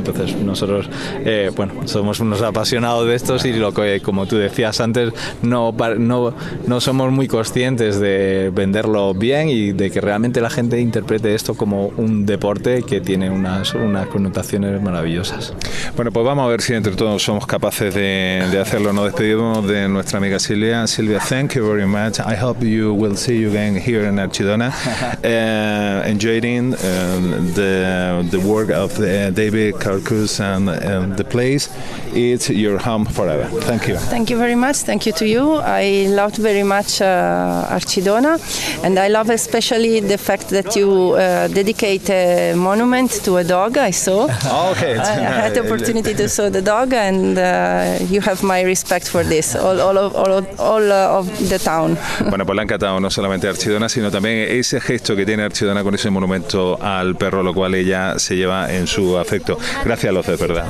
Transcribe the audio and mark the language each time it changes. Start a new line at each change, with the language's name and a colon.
Spanish: Entonces nosotros bueno, somos unos apasionados de estos, y lo que, como tú decías antes, no somos muy conscientes de venderlo bien y de que realmente la gente interprete esto como un deporte que tiene unas connotaciones maravillosas. Bueno, pues vamos a ver si entre todos somos capaces de hacerlo. Nos despedimos de nuestra amiga Silvia. Silvia,
English: thank you very much. I hope you will see you again here in Archidona, enjoying the work of David Carcus and the place. It's your home forever. Thank you. Thank you very much. Thank you to you. I loved very much Archidona, and I love especially the fact that you dedicate a monument to a dog. I saw. Okay. I had the opportunity to saw the dog, and you have my respect for this. All of the town.
Spanish: Bueno, pues le ha encantado no solamente a Archidona, sino también ese gesto que tiene Archidona con ese monumento al perro, lo cual ella se lleva en su afecto. Gracias, López, ¿verdad?